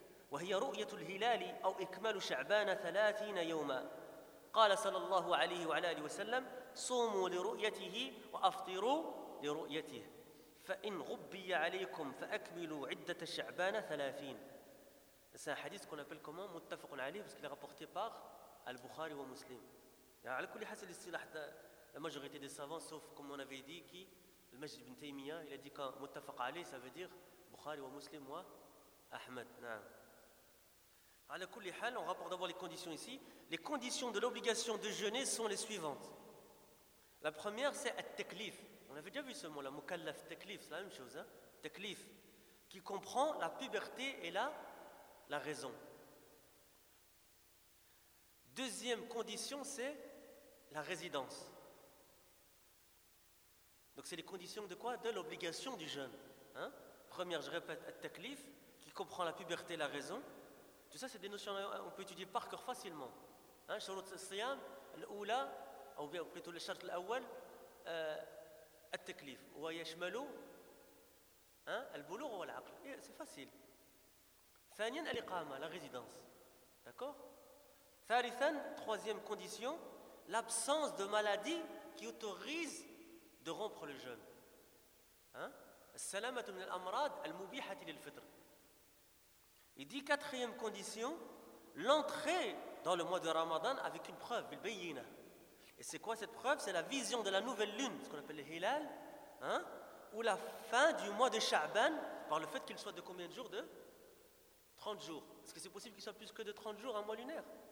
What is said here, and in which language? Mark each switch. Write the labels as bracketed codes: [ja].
[ar] وهي رؤية الهلال أو إكمال شعبان 30 يوما. قال صلى الله عليه وعلى آله وسلم: صوموا لرؤيته وأفطروا لرؤيته، فإن غبي عليكم فأكملوا عدة شعبان 30. [fr] C'est un hadith qu'on appelle comment متفق عليه parce qu'il est rapporté par Al-Bukhari et Muslim. Alors, à tous les cas, la majorité des savants, sauf comme on avait dit, qui le Majd ibn Taymiyyah, il a dit que متفق عليه, ça veut dire Bukhari et Muslim et Ahmed. On rapporte d'abord les conditions ici. Les conditions de l'obligation de jeûner sont les suivantes. La première, c'est at-taklif. On avait déjà vu ce mot-là, mukallaf, taklif, c'est la même chose. Taklif, qui comprend la puberté et la raison. Deuxième condition, c'est la résidence. Donc c'est les conditions de quoi? De l'obligation du jeûne. Hein? Première, je répète, at-taklif, qui comprend la puberté et la raison. Tout ça, c'est des notions qu'on peut étudier par cœur facilement. Shurut al-siyam, l'oula, ou plutôt le shart l'awwal, [ar] التكليف ويشمل البلوغ والعقل. [fr] سي فاسيل. [ar] ثانيا الإقامة [fr] لا ريزيدانس. D'accord. [ar] ثالثا [fr] troisième condition l'absence de maladie qui autorise de rompre le jeûne. [ar] السلامة من الأمراض المبيحة للفطر. [fr] Il dit quatrième condition l'entrée dans le mois de Ramadan avec une preuve, bil bayyina. Et c'est quoi cette preuve? C'est la vision de la nouvelle lune, ce qu'on appelle le hilal, ou la fin du mois de Sha'ban par le fait qu'il soit de combien de jours? De 30 jours. Est-ce que c'est possible qu'il soit plus que de 30 jours un mois lunaire?